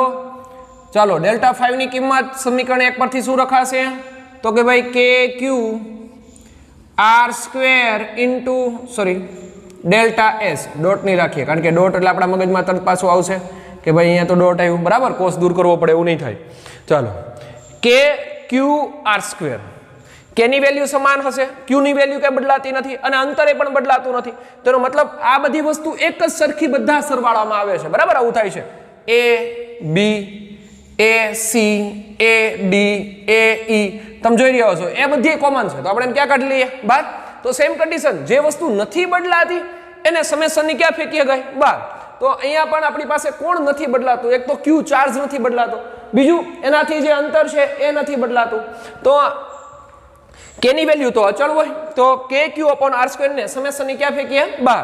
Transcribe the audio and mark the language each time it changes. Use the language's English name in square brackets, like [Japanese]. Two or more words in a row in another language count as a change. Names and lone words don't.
[Gujarati] ચાલો ડેલ્ટા 5 ની કિંમત સમીકરણ 1 પરથી શું રખાશે, તો કે ભાઈ [English] kq r square into, [Gujarati] સોરી, ડેલ્ટા s, ડોટ નહીં રાખીએ કારણ કે ડોટ એટલે આપણા મગજમાં તરત પાછું આવશે કે ભાઈ અહીંયા તો ડોટ આવ્યું, બરાબર. કોસ દૂર કરવો પડે એવું નહીં થાય. ચાલો [English] kq r square, [Gujarati] k ની વેલ્યુ સમાન હશે, q ની વેલ્યુ કઈ બદલાતી નથી અને અંતરે પણ બદલાતું નથી. તેનો મતલબ આ બધી વસ્તુ એક જ સરખી બધા સરવાળામાં આવે છે, બરાબર. આવું થાય છે, [English] a b a c a d a e, [Gujarati] તમે જોઈ રહ્યા છો એ બધી કોમન છે, તો આપણે એને ક્યાં કાઢી લઈએ, બહાર. તો [English] same condition, [Gujarati] જે વસ્તુ નથી બદલાતી એને સમેશનની ક્યાં ફેંકીએ ગઈ, બહાર. તો અહીંયા પણ આપણી પાસે કોણ નથી બદલાતું, એક તો q ચાર્જ નથી બદલાતો, બીજું એનાથી જે અંતર છે એ નથી બદલાતું. તો k ની વેલ્યુ તો અચળ હોય, તો [English] kq upon r square [Gujarati] ને સમેશનની ક્યાં ફેંકીએ, બહાર.